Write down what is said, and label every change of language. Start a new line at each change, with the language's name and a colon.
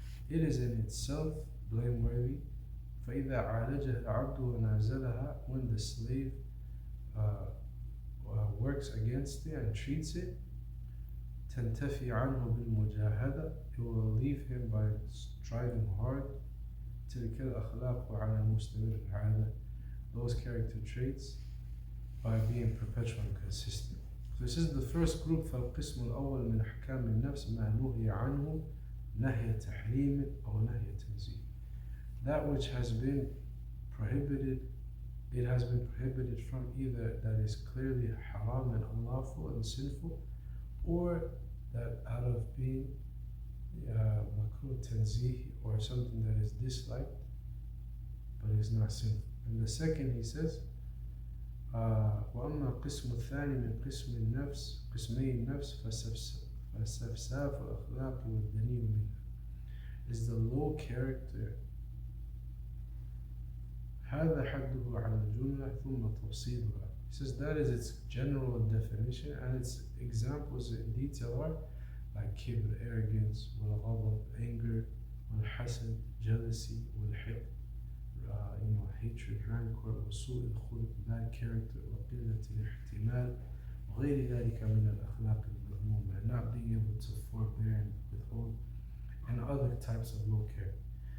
English: It is in itself blameworthy.
Arabic: فإذا عالجها العبد ونازلها,
English: when the slave works against it and treats it,
Arabic: تنتفي عنه بالمجاهدة,
English: it will leave him by striving hard.
Arabic: تلك الأخلاق على المستمر العادة,
English: those character traits by being perpetual and consistent. So this is the first group.
Arabic: فالقسم الأول من أحكام النفس ما نهي عنه نهي تحريم أو نهي تنزيه.
English: That which has been prohibited, it has been prohibited from either that is clearly haram and unlawful and sinful, or that out of being makruh tanzih, or something that is disliked but is not sinful. And the second, he says,
Arabic: وأما القسم الثاني من قسم النفس قسمي النفس فسفساف الأخلاق والدنيء منها,
English: is the low character.
Arabic: هذا حده على الجملة ثم تفصيلها.
English: He says that is its general definition, and its examples in detail are like kibr, arrogance, والغضب, anger, والحسد, jealousy, والحقد, hatred, rancor,
Arabic: وسوء الخلق,
English: bad character,
Arabic: وقلة الاحتمال, وغير ذلك من الأخلاق المذمومة,
English: and not being able to forbear and withhold, and other types of low character.